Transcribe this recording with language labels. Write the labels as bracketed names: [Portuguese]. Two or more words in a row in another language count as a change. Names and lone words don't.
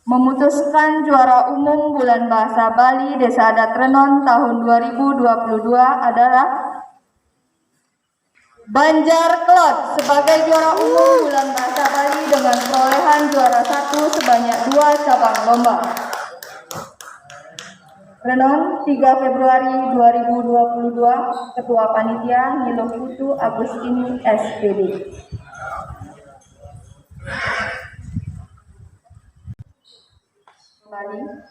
[Indonesian] Memutuskan juara umum Bulan Bahasa Bali Desa Adat Renon tahun 2022 adalah Banjar Klot sebagai juara umum Bulan Bahasa Bali dengan perolehan juara 1 sebanyak 2 cabang lomba. Renon 3 Februari 2022, Ketua Panitia Nilo Putu Agustini SPD. Kembali.